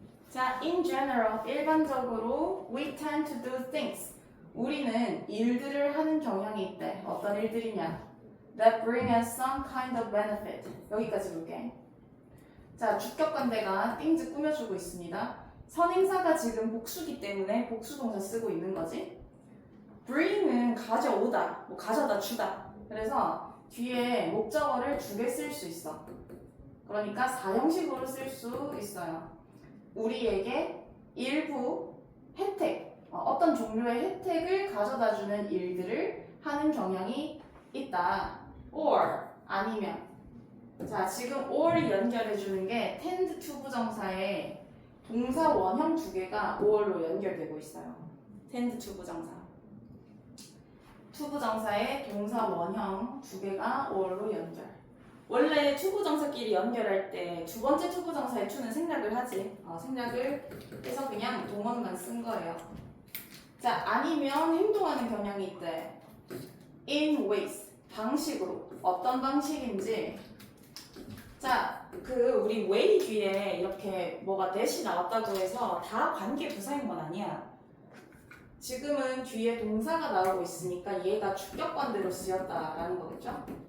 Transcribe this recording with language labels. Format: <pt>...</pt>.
<en>자, in general, 일반적으로 we tend to do things.</en> <ko>우리는 일들을 하는 경향이 있대. 어떤 일들이냐?</ko> <en>That bring us some kind of benefit.</en> <ko>여기까지 볼게. 자, 주격관대가 things 꾸며주고 있습니다. 선행사가 지금 복수기 때문에 복수동사 쓰고 있는 거지. bring은 가져오다, 뭐 가져다 주다. 그래서 뒤에 목적어를 두 개 쓸 수 있어. 그러니까 사형식으로 쓸 수 있어요. 우리에게 일부 혜택, 어떤 종류의 혜택을 가져다주는 일들을 하는 경향이 있다. or 아니면. 자, 지금 or을 연결해주는 게 tend to 부정사에 동사 원형 두 개가 or로 연결되고 있어요. tend to 부정사. 투부정사의 동사 원형 두 개가 or로 연결. 원래 투부정사끼리 연결할 때 두 번째 투부정사의 to는 생략을 하지. 생략을 해서 그냥 동원만 쓴 거예요. 자, 아니면 행동하는 경향이 있대. in ways, 방식으로. 어떤 방식인지. 자, 우리 way 뒤에 이렇게 뭐가 that이 나왔다고 해서 다 관계 부사인 건 아니야. 지금은 뒤에 동사가 나오고 있으니까 얘가 주격관대로 쓰였다라는 거겠죠?</ko>